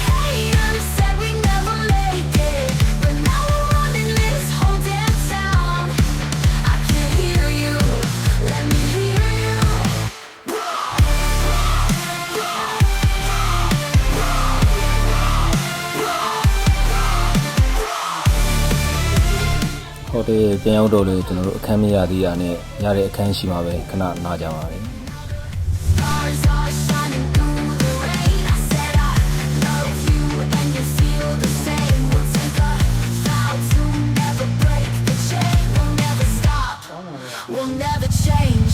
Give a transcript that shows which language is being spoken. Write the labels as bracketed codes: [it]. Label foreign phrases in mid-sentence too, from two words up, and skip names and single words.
[en] haters said we never make it, but now we're running this whole damn town. I can hear you, let me hear you. [my] ဟိုတယ်ပြန်ရောက်တော့လေကျွန်တော်တို့အခန်းမရသေးတာနဲ့ရတဲ့အခန်းရှိမှာပဲခဏနားကြပါမယ် [en] Stars are shining through the rain. I said I love you and you feel the same. We'll take a vow to never break the chain. We'll never stop, we'll never change.